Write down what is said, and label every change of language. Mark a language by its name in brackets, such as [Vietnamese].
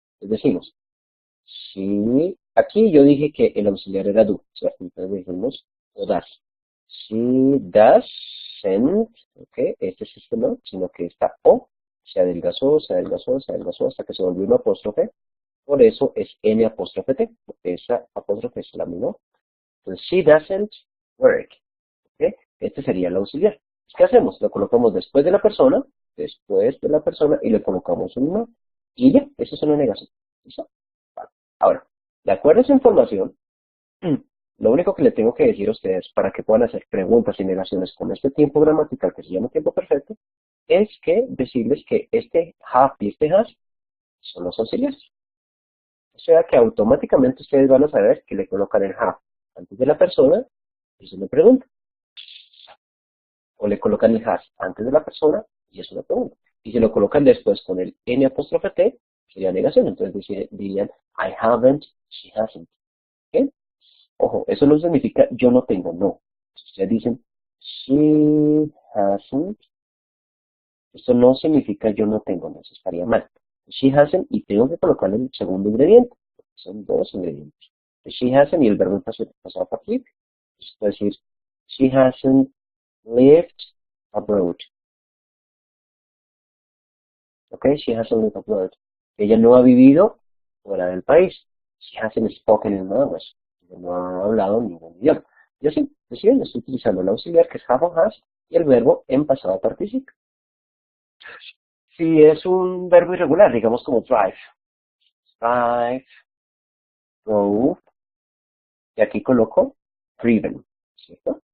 [Spanish] Es decimos, si aquí yo dije que el auxiliar era do, ¿cierto? Entonces dijimos o das. Si das, send, ok, este es este no, sino que esta o se adelgazó, se adelgazó, se adelgazó hasta que se volvió una apóstrofe. Por eso es N apóstrofe T, porque esa apóstrofe es la misma. [English] Entonces, she doesn't work. [Spanish] ¿Ok? Este sería el auxiliar. ¿Qué hacemos? Lo colocamos después de la persona y le colocamos un no. Y ya, eso es una negación. ¿Listo? Vale. Ahora, de acuerdo a esa información, lo único que le tengo que decir a ustedes para que puedan hacer preguntas y negaciones con este tiempo gramatical que se llama tiempo perfecto, es que decirles que este have y este has son los auxiliares. O sea que automáticamente ustedes van a saber que le colocan el have antes de la persona y es una pregunta. O le colocan el has antes de la persona y es una pregunta. Y si lo colocan después con el N apóstrofe T, sería negación. Entonces dirían, [English] I haven't, she hasn't. ¿Ok? [Spanish] Ojo, eso no significa yo no tengo, no. Si ustedes dicen, [English] she hasn't, [Spanish] esto no significa yo no tengo, no, eso estaría mal. [English] She hasn't [Spanish] y tengo que colocarle el segundo ingrediente. Son dos ingredientes. [English] She hasn't [Spanish] y el verbo pasado participio. Es decir, [English] she hasn't lived abroad. Ok, she hasn't lived abroad. [Spanish] Ella no ha vivido fuera del país. [English] She hasn't spoken in language. [Spanish] Yo no he hablado ningún idioma. Yo sí, estoy utilizando el auxiliar que es have o has y el verbo en pasado participio. Si es un verbo irregular, digamos como drive, drove, y aquí coloco driven, ¿cierto?